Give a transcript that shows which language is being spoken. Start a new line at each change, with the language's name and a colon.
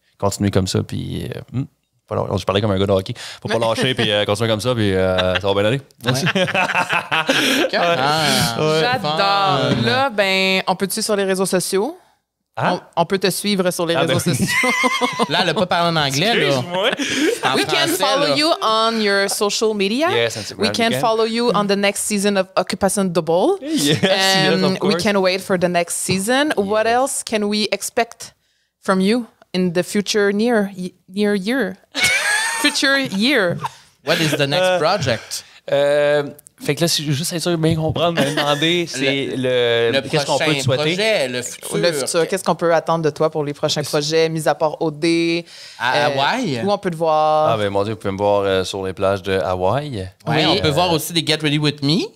French: continuer comme ça, puis je parlais comme un gars de hockey. Faut pas lâcher, puis continuer comme ça, puis ça va bien aller. Merci. J'adore. Là, on peut te suivre sur les réseaux sociaux. Hein? On peut te suivre sur les réseaux sociaux. Là, elle n'a pas parlé en anglais, là.
English: We can follow you on your social media. Yes, Instagram. We can follow you on the next season of Occupation Double. Yes, of course. We can wait for the next season. Yeah. What else can we expect from you in the future near year? Future year. What is the next project?
French: Fait que là, si je veux juste être sûr de bien comprendre, me demander, c'est le qu'est-ce qu'on peut te souhaiter? Projet, le futur. Le futur. Qu'est-ce qu'on peut attendre de toi pour les prochains projets, mis à part OD? À Hawaï? Où on peut te voir? Ah, ben mon Dieu, vous pouvez me voir sur les plages de Hawaï. Oui, on peut voir aussi des Get Ready With Me.